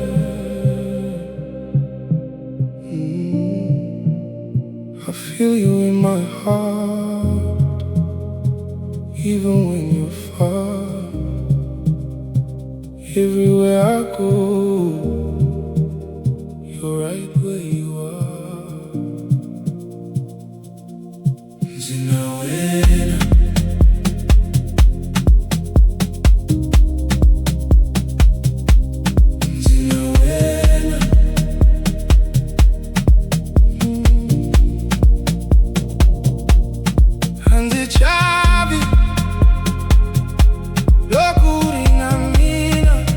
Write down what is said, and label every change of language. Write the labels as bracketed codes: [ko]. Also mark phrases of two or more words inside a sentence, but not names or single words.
[en] I feel you in my heart, even when you're far. Everywhere I go, you're right where you are. [ts] Ndza Wena. Ndza Wena. Ndzi chavi loko ringa mina.